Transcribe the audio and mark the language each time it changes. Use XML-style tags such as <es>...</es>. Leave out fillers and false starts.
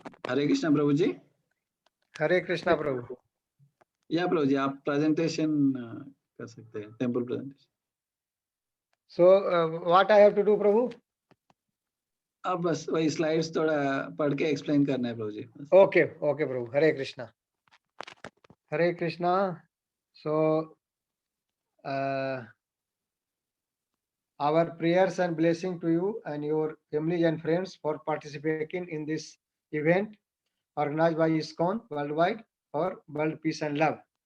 <hi>हरे कृष्ण प्रभु जी.</hi> <en>Hare Krishna Prabhu.</en> <hi>या प्रभु जी आप presentation कर सकते हैं, temple presentation.</hi> <en>So what I have to do, Prabhu?</en> <hi>आप बस वही स्लाइड्स थोड़ा पढ़ के एक्सप्लेन करना है प्रभु जी.</hi> <en>Okay, okay, Prabhu. Hare Krishna. Hare Krishna. So our prayers and blessing to you and your families and friends for participating in this event organized by ISKCON worldwide for world peace and love.</en>